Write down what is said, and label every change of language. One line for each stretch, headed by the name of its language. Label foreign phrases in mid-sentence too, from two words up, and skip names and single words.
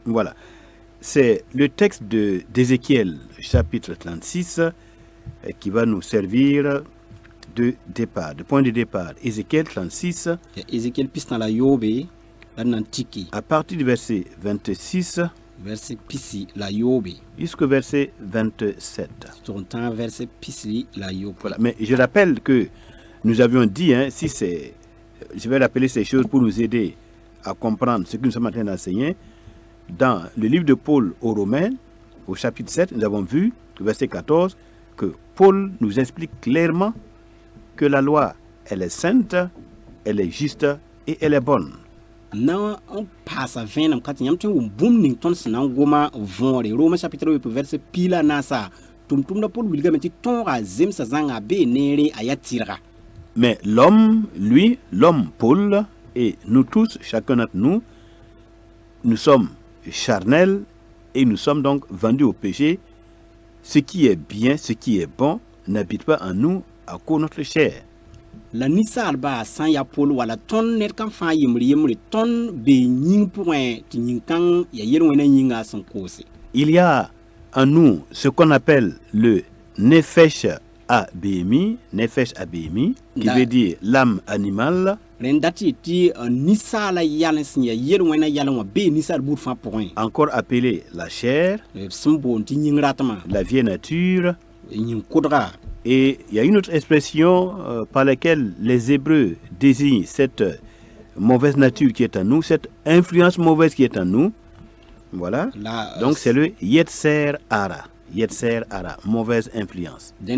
French: Voilà. C'est le texte d'Ézéchiel, chapitre 36, qui va nous servir de départ, de point de départ. Ézéchiel 36,
Mossi: Ézéchiel pis na la yoobe la d na n tɩke
French: à partir du verset 26
Mossi: verset pisi la yoobe
French: jusqu'au verset 27.
Mossi: tʋg n tã verset pisi la yoobe.
French: Voilà. Mais je rappelle que nous avions dit, si c'est, je vais rappeler ces choses pour nous aider à comprendre ce que nous sommes en train d'enseigner. Dans le livre de Paul aux Romains, au chapitre 7, nous avons vu, au verset 14, que Paul nous explique clairement que la loi, elle est sainte, elle est juste et elle est bonne.
Mossi: Na n paasa vẽenem ka tɩ yãmb tõe n wʋm bũmb ning tõnd sẽn na n goma võore Roma chapitre 8 verset pila naasa tʋm-tʋmda Paul wilgame tɩ tõoga zemsa zãnga bee neere a yaa tɩrga.
French: Mais l'homme, lui, l'homme Paul, et nous tous, chacun d'entre nous, nous sommes charnels et nous sommes donc vendus au péché. Ce qui est bien, ce qui est bon, n'habite pas en nous à cause de notre chair.
Mossi: La ninsaalba sã n yaa Paul wala tõnd ned kãn fãa yembre tõnd bee yĩng pʋgẽ tɩ yĩn-kãng yaa yel-wẽnã yĩnga sẽn koose.
French: Il y a en nous ce qu'on appelle le
Hebrew: nefesh abémi,
French: qui veut dire l'âme animale.
Mossi: Rẽnd dat tɩ tɩ ninsaala yalẽ sẽn yaa yel-wẽnã yalẽ wã bee ninsaal buud fãa pʋgẽ.
French: Encore appelée la chair,
Mossi: B sẽn boond tɩ yĩng ratmã
French: la vieille nature,
Mossi: yĩng-kʋdga.
French: Et il y a une autre expression par laquelle les Hébreux désignent cette mauvaise nature qui est en nous, cette influence mauvaise qui est en nous. Voilà. Donc c'est le
Hebrew: Yetzer Hara. Yetzer Hara,
French: mauvaise influence.